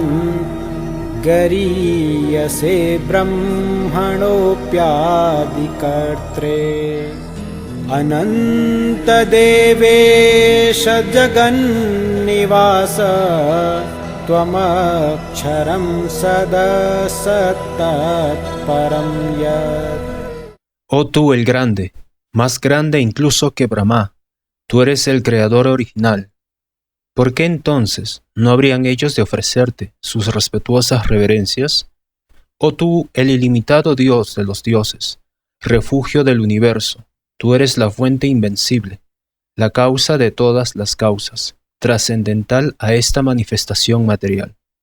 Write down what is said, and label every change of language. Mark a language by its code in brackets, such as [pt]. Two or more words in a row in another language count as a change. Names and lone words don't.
[sa] गरीयसे ब्रह्मणोऽप्यादिकर्त्रे अनन्त देवेश जगन्निवास त्वमक्षरं सदसत्तत् परं यत्. [es] Oh tú el grande, más grande incluso que Brahma, tú eres el creador original. ¿Por qué entonces no habrían ellos de ofrecerte sus respetuosas reverencias? Oh tú, el ilimitado Dios de los dioses, refugio del universo, tú eres la fuente invencible, la causa de todas las causas, trascendental a esta manifestación material.